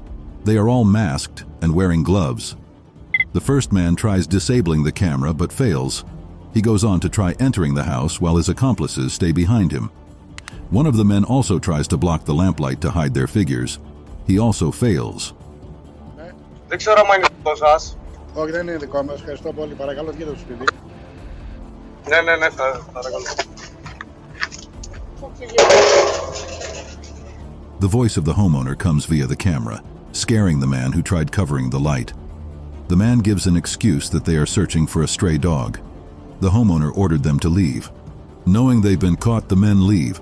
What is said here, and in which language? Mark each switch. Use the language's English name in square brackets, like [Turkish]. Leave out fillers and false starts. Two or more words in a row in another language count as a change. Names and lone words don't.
[English] They are all masked and wearing gloves. The first man tries disabling the camera but fails. He goes on to try entering the house while his accomplices stay behind him. One of the men also tries to block the lamplight to hide their figures. He also fails. [Greek] Δεν ξέρω αν είναι δικό σας. Όχι, δεν είναι δικό μας. Ευχαριστώ πολύ. Παρακαλώ, βγείτε το σπίτι. Ναι, παρακαλώ. [English] The voice of the homeowner comes via the camera, scaring the man who tried covering the light. The man gives an excuse that they are searching for a stray dog. The homeowner ordered them to leave. Knowing they've been caught, the men leave.